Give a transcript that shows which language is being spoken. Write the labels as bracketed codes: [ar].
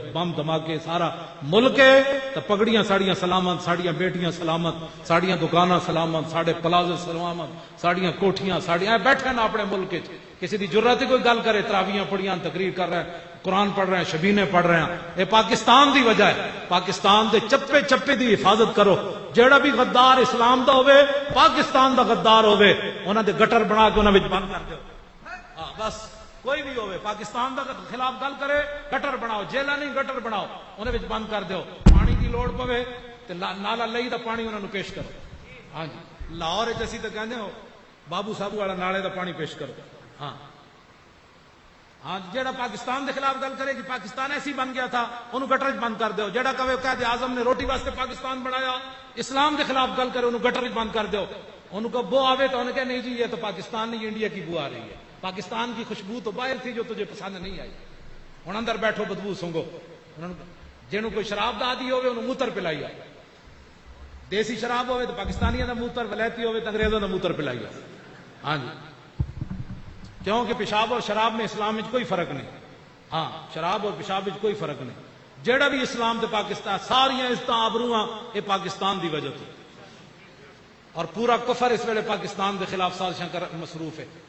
[pa] بم دھماکے سارا ملک ہے تو پگڑیاں ساڑیاں سلامت، ساڑیاں بیٹیاں سلامت، ساڑیاں دکاناں سلامت، ساڑے پلازے سلامت، ساڑیاں کوٹھیاں ساڑیاں بیٹھے نا اپنے ملک وچ. کسی دی جرات کوئی گل کرے تراویاں پڑھیاں تقریر کر رہے ہیں، قرآن پڑھ رہے ہیں، شبینے پڑھ رہے ہیں. یہ پاکستان دی وجہ ہے. پاکستان دے چپے چپے دی حفاظت کرو. جیڑا بھی غدار اسلام دا ہوئے، پاکستان دا غدار ہوئے، انہاں دے گٹر بنا کے انہاں وچ بند کر دو. ہاں بس کوئی بھی ہوئے پاکستان دا خلاف گل کرے گٹر بناؤ، جیلا نہیں گٹر بناؤ، انہاں وچ بند کر دو. پانی دی لوڑ پوے تے نالا لئی دا پانی انہاں نو پیش کرو. ہاں جی لاہور وچ اسی تے کہندے ہو بابو صاحب والا نالے دا پانی پیش کرو. ہاں ہاں جیڑا پاکستان دے خلاف گل کرے کہ پاکستان ایسی بن گیا تھا، انہوں گٹر وچ بند کر دو. جیڑا کہے قائد اعظم نے روٹی واسطے پاکستان بنایا، اسلام دے خلاف گل کرے انہوں گٹر وچ بند کر دو. [ur] انہوں کو بو آوے تو انہوں کہے نہیں جی یہ تو پاکستان نہیں انڈیا کی بو آ رہی ہے. پاکستان کی خوشبو تو باہر تھی جو تجھے پسند نہیں آئی. [pa] ہن اندر بیٹھو بدبو سنگو. جنوں کوئی شراب دا عادی ہوے انہوں موتر پلائی آ. دیسی شراب ہوے تو پاکستانیاں دا موتر، ولایتی ہوے تو انگریزاں دا موتر پلائی آ. [ur] ہاں جی کیونکہ پیشاب اور شراب میں اسلام میں کوئی فرق نہیں. ہاں شراب اور پیشاب میں کوئی فرق نہیں. [pa] جیڑا بھی اسلام تے پاکستان ساریاں عزتاں آبروواں یہ پاکستان دی وجہ تو، اور پورا کفر اس ویلے پاکستان دے خلاف سازشاں کر مصروف ہے.